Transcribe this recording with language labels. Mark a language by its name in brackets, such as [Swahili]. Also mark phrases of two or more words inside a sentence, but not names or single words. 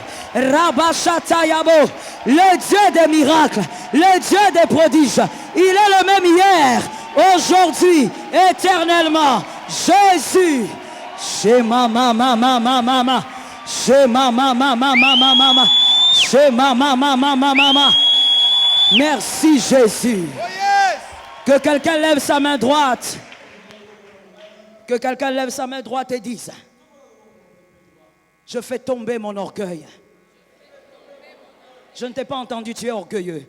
[French] Rabashatayabo, le Dieu des miracles, le Dieu des prodiges. Il est le même hier, aujourd'hui, éternellement. Jésus. Shema mama mama mama. Shema mama mama mama. Shema mama mama mama. Merci Jésus. Que quelqu'un lève sa main droite. Que quelqu'un lève sa main droite et dise: je fais tomber mon orgueil. Je ne t'ai pas entendu, tu es orgueilleux.